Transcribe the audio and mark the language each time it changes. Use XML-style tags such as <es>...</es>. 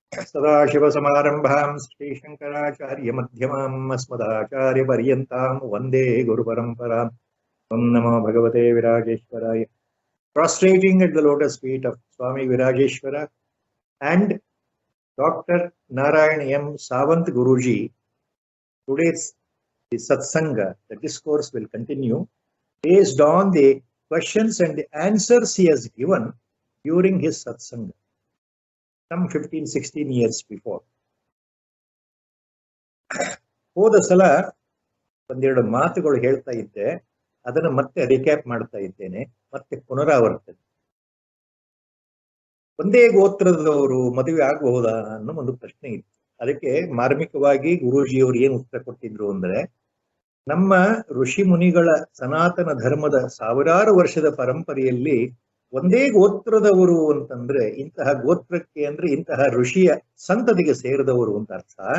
<sa>सदाशिवसमारम्भां श्रीशङ्कराचार्यमध्यमाम् अस्मदाचार्यपर्यन्तां वन्दे गुरुपरम्पराम्। ओं नमो भगवते विराजेश्वराय।</sa> <en>Prostrating at the lotus feet of Swami Virajeshwara and Dr. Narayan M. Sawant Guruji, today's satsanga, the discourse will continue based on the questions and the answers he has given during his satsanga, some 15-16 years before.</en> <kn>ಹೋದ ಸಲ ಒಂದೆರಡು ಮಾತುಗಳು ಹೇಳ್ತಾ ಇದ್ದೆ, ಅದನ್ನು ಮತ್ತೆ recap ಮಾಡ್ತಾ ಇದ್ದೇನೆ, ಮತ್ತೆ ಪುನರಾವರ್ತನೆ. ಒಂದೇ ಗೋತ್ರದವರು ಮದುವೆ ಆಗಬಹುದಾ ಅನ್ನೋ ಒಂದು ಪ್ರಶ್ನೆ ಇತ್ತು. ಅದಕ್ಕೆ ಮಾರ್ಮಿಕವಾಗಿ ಗುರೂಜಿಯವರು ಏನು ಉತ್ತರ ಕೊಟ್ಟಿದ್ರು ಅಂದ್ರೆ, ನಮ್ಮ ಋಷಿ ಮುನಿಗಳ ಸನಾತನ ಧರ್ಮದ ಸಾವಿರಾರು ವರ್ಷದ ಪರಂಪರೆಯಲ್ಲಿ ಒಂದೇ ಗೋತ್ರದವರು ಅಂತಂದ್ರೆ ಇಂತಹ ಗೋತ್ರಕ್ಕೆ ಅಂದ್ರೆ ಇಂತಹ ಋಷಿಯ ಸಂತತಿಗೆ ಸೇರಿದವರು ಅಂತ ಅರ್ಥ.</kn>